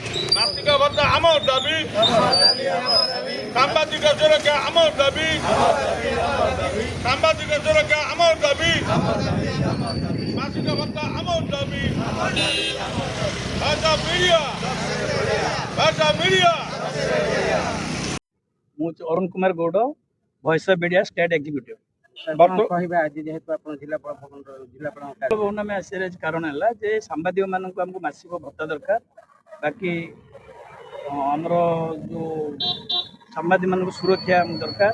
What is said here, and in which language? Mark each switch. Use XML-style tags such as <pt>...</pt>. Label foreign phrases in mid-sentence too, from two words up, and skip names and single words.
<bn>মাসিক ভাতা আমার দাবি, সাংবাদিক সুরক্ষা আমার দাবি, সাংবাদিক সুরক্ষা আমার দাবি, মাসিক ভাতা আমার দাবি, ভাষা মিডিয়া, ভাষা মিডিয়া।</bn> <or>ମୁଁ ଅରୁଣ କୁମାର ଗୌଡ଼,</or> <en>Voice of Media State Executive.</en> <or>କହିବେ ଆଜି ଯେହେତୁ ଆପଣ ଜିଲ୍ଲାପାଳ ଭବନ ଆମେ ଆସିବାର କାରଣ ହେଲା ଯେ ସାମ୍ବାଦିକମାନଙ୍କୁ ଆମକୁ ମାସିକ ଭତ୍ତା ଦରକାର। ବାକି ଆମର ଯେଉଁ ସାମ୍ବାଦିକମାନଙ୍କୁ ସୁରକ୍ଷା ଆମକୁ ଦରକାର।</or>